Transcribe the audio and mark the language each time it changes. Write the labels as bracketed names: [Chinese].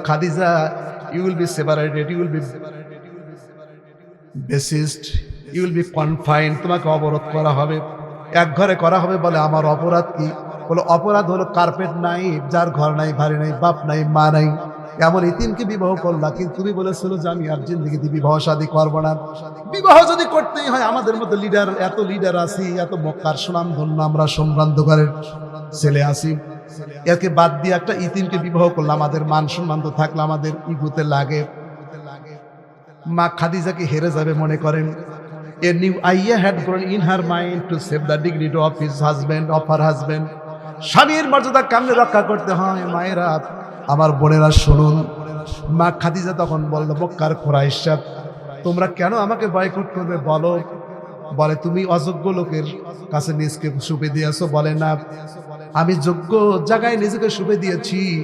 [English] Khadija, you will be separated, you will be besieged, you will be confined, [Bangla] তোমাকে অবরোধ করা হবে, [English] এক ঘরে করা হবে। [Bangla] বলে, আমার অপরাধ কি? বলে, অপরাধ হলো কার্পেট নাই, যার ঘর নাই, বাড়ি নাই, বাপ নাই, মা নাই, এমন ইতিমকে বিবাহ করলা। কিন্তু তুমি বলেছিল যে আমি আর জিন্দেগিতে বিবাহ শাদী করবো না। বিবাহ যদি করতেই হয়, আমাদের মতো লিডার, এত লিডার আছি, এত মক্কার সুনাম ধন্য আমরা সম্ভ্রান্তকারের ছেলে আছি, একে বাদ দিয়ে একটা ইতিমকে বিবাহ করলে আমাদের মান সম্মান তো থাকলে আমাদের ইগুতে লাগে। মা খাদিজাকে হেরে যাবে মনে করেন। [English] A new idea had grown in her mind to save the dignity of his husband, of her husband. [Bangla] স্বামীর মর্যাদা কেমনে রক্ষা করতে হয়, মায়েরা, আমার বোনেরা শুনুন। মা খাদিজা তখন বলল, মক্কার কুরাইশরা, তোমরা কেন আমাকে বয়কট করবে বলো? বলে, তুমি অযোগ্য লোকের কাছে নিজকে সুপে দিয়েছো। বলে, না, আমি যোগ্য জায়গায় নিজেকে সুপে দিয়েছি।